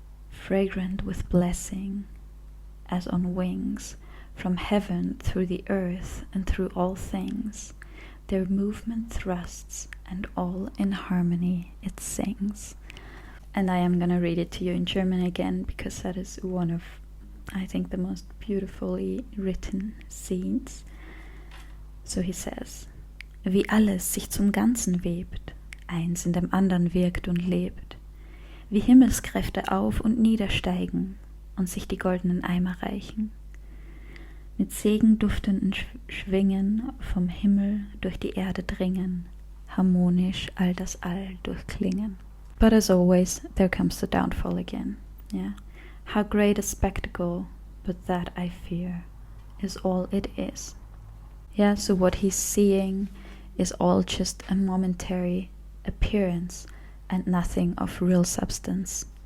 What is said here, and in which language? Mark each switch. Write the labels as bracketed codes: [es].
[en] Fragrant with blessing, as on wings, from heaven through the earth and through all things, their movement thrusts, and all in harmony it sings. And I am going to read it to you in German again, because that is one of, I think, the most beautifully written scenes. So he says, [de] wie alles sich zum Ganzen webt, eins in dem anderen wirkt und lebt, wie Himmelskräfte auf und niedersteigen und sich die goldenen Eimer reichen, mit segenduftenden Schwingen vom Himmel durch die Erde dringen, harmonisch all das All durchklingen. [en] But as always, there comes the downfall again. Yeah, how great a spectacle, but that I fear is all it is. Yeah, so what he's seeing is all just a momentary appearance and nothing of real substance.